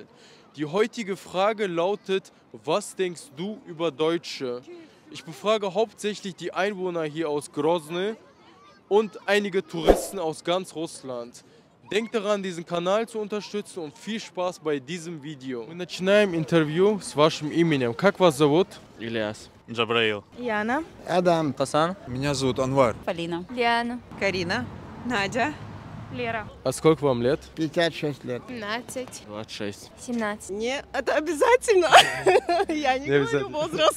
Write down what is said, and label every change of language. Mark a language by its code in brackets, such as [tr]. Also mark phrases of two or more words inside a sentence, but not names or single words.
[de] Die heutige Frage lautet: Was denkst du über Deutsche? Ich befrage hauptsächlich die Einwohner hier aus Grozny und einige Touristen aus ganz Russland. Denkt daran, diesen Канал zu unterstützen und viel Spaß bei diesem Video. [ru] Мы начинаем интервью с вашим именем. Как вас зовут? Ильяс. Джабраил. Яна. Адам. Хасан. Меня зовут Анвар. Полина. Диана. Карина. Надя. Лера. А сколько вам лет? 56 лет. 15. 26. 17. Не, это обязательно. Я не говорю возраст.